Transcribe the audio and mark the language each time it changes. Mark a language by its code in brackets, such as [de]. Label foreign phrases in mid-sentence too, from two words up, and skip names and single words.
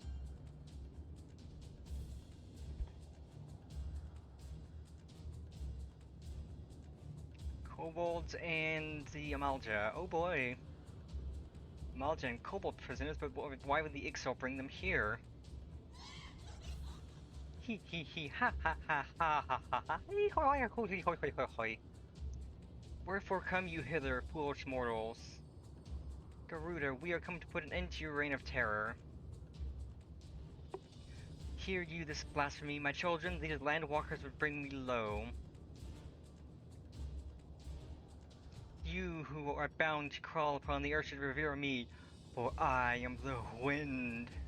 [en] Kobolds and the Amalja. Oh boy. Amalja and Kobold prisoners, but why would the Ixal bring them here? Hee hee hee ha ha ha ha ha ha ha hee hoi hoi hoi hoi hoi hoi. Wherefore come you hither, foolish mortals? Garuda, we are come to put an end to your reign of terror. Hear you this blasphemy, my children, these landwalkers would bring me low. You who are bound to crawl upon the earth should revere me, for I am the wind.